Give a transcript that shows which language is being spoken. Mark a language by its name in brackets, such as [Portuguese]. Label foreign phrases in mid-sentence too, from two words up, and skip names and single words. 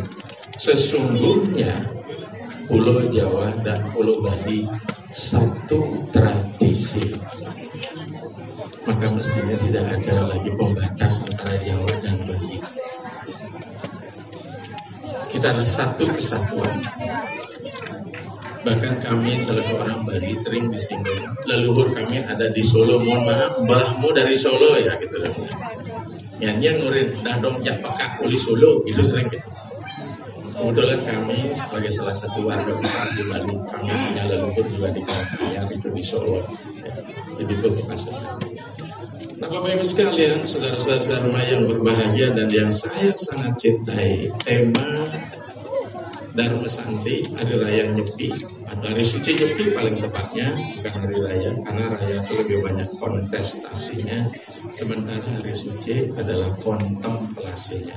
[Indonesian] Sesungguhnya Pulau Jawa dan Pulau Bali satu tradisi, maka mestinya tidak ada lagi pembatas antara Jawa dan Bali. Kita adalah satu kesatuan. Bahkan kami selaku orang Bali sering disinggung, leluhur kami ada di Solo, mohon maaf, mbahmu dari Solo ya gitu loh. [Balinese] Nyanyian ngurin dadong japaka uli Solo, [Indonesian] itu sering gitu. Kebetulan kami sebagai salah satu warga besar di Bali, kami punya leluhur juga di Karanganyar, itu di Solo, jadi Pamekasan. Nah Bapak Ibu sekalian, saudara-saudara yang berbahagia dan yang saya sangat cintai, tema Dharma Santi, Hari Raya Nyepi atau Hari Suci Nyepi paling tepatnya, bukan Hari Raya, karena Raya itu lebih banyak kontestasinya, sementara Hari Suci adalah kontemplasinya.